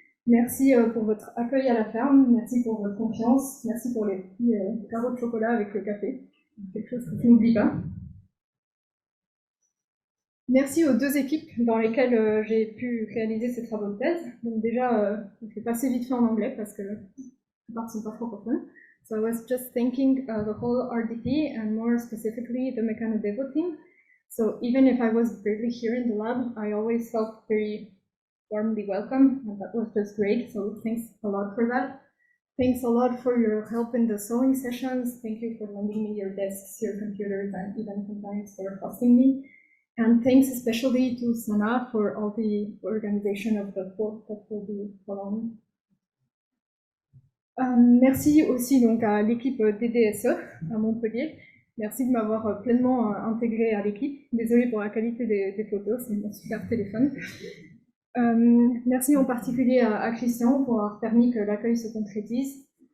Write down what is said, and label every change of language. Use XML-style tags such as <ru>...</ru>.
<fr>Merci pour votre accueil à la ferme, merci pour votre confiance, merci pour les petits carreaux de chocolat avec le café, quelque chose que je n'oublie pas. Merci aux 2 équipes dans lesquelles j'ai pu réaliser ces travaux de thèse. Donc déjà, je vais passer vite fait en anglais parce que la plupart ne sont pas francophones.</fr> <en>So I was just thanking the whole RDP and more specifically the Mechanodevo team. So even if I was barely here in the lab, I always felt very warmly welcome, and that was just great. So thanks a lot for that. Thanks a lot for your help in the sewing sessions. Thank you for lending me your desks, your computers, and even sometimes for hosting me. And thanks especially to Sana for all the organization of the talk that will be following.</en> <fr>Merci aussi donc à l'équipe DDSE à Montpellier. Merci de m'avoir pleinement intégré à l'équipe. Désolée pour la qualité des photos, c'est mon super téléphone. Merci en particulier à Christian pour avoir permis que l'accueil se concrétise.</fr>